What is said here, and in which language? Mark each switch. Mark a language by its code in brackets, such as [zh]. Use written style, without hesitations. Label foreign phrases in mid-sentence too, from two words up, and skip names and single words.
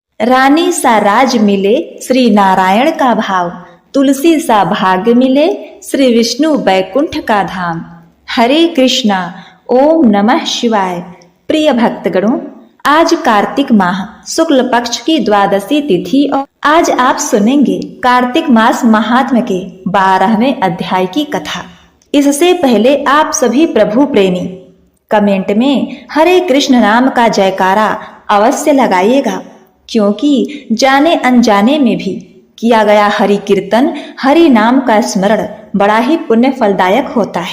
[hi] रानी सा राज मिले श्री नारायण का भाव, तुलसी सा भाग्य मिले श्री विष्णु बैकुंठ का धाम। हरे कृष्णा, [sa] ओम नमः शिवाय। [hi] प्रिय भक्तगणों, आज कार्तिक माह शुक्ल पक्ष की द्वादशी तिथि और आज आप सुनेंगे कार्तिक मास महात्म्य के 12वें अध्याय की कथा। इससे पहले आप सभी प्रभु प्रेमी कमेंट में हरे कृष्ण नाम का जयकारा अवश्य लगाइएगा, क्योंकि जाने अनजाने में भी किया गया हरि कीर्तन, हरि नाम का स्मरण बड़ा ही पुण्य फलदायक होता है।